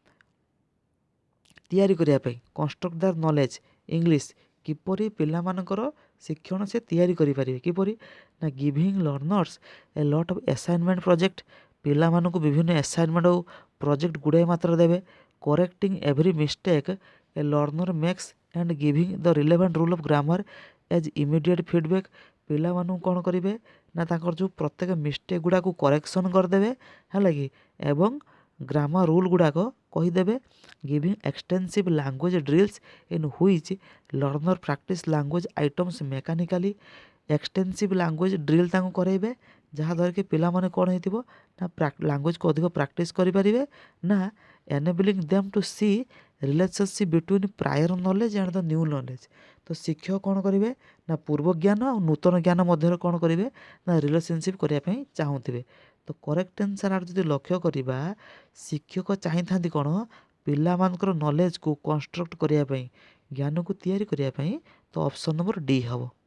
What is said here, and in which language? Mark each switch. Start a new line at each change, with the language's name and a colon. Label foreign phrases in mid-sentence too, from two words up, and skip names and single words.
Odia: ତିଆରି କରିବା ପାଇଁ
English: construct their knowledge English
Odia: କିପରି ପିଲାମାନଙ୍କର ଶିକ୍ଷଣ ସେ ତିଆରି କରିପାରିବେ କିପରି ନା
English: giving learners a lot of assignment project
Odia: ପିଲାମାନଙ୍କୁ ବିଭିନ୍ନ ଆସାଇନମେଣ୍ଟ ଆଉ ପ୍ରୋଜେକ୍ଟ ଗୁଡ଼ାଏ ମାତ୍ର ଦେବେ
English: correcting every mistake a learner makes and giving the relevant rule of grammar as immediate feedback
Odia: ପିଲାମାନଙ୍କୁ କ'ଣ କରିବେ ନା ତାଙ୍କର ଯେଉଁ ପ୍ରତ୍ୟେକ ମିଷ୍ଟେକ୍ ଗୁଡ଼ାକୁ କରେକ୍ସନ୍ କରିଦେବେ ହେଲା କି ଏବଂ
English: grammar rule
Odia: ଗୁଡ଼ାକ
English: କହିଦେବେ giving extensive language drills in which learner practice language items mechanically extensive language drill
Odia: ତାଙ୍କୁ କରାଇବେ ଯାହାଦ୍ୱାରା କି ପିଲାମାନେ କ'ଣ ହେଇଥିବ ନା ଲାଙ୍ଗୁଏଜକୁ ଅଧିକ ପ୍ରାକ୍ଟିସ୍ କରିପାରିବେ ନା
English: enabling them to see relationship between prior knowledge and the new knowledge
Odia: ତ ଶିକ୍ଷକ କ'ଣ କରିବେ ନା ପୂର୍ବ ଜ୍ଞାନ ଆଉ ନୂତନ ଜ୍ଞାନ ମଧ୍ୟରେ କ'ଣ କରିବେ ନା ରିଲେସନସିପ୍ କରିବା ପାଇଁ ଚାହୁଁଥିବେ ତ
English: correct answer
Odia: ଯଦି ଲକ୍ଷ୍ୟ କରିବା ଶିକ୍ଷକ ଚାହିଁଥାନ୍ତି କ'ଣ ପିଲାମାନଙ୍କର ନଲେଜକୁ କନଷ୍ଟ୍ରକ୍ଟ କରିବା ପାଇଁ, ଜ୍ଞାନକୁ ତିଆରି କରିବା ପାଇଁ, ତ
English: option number D
Odia: ହେବ।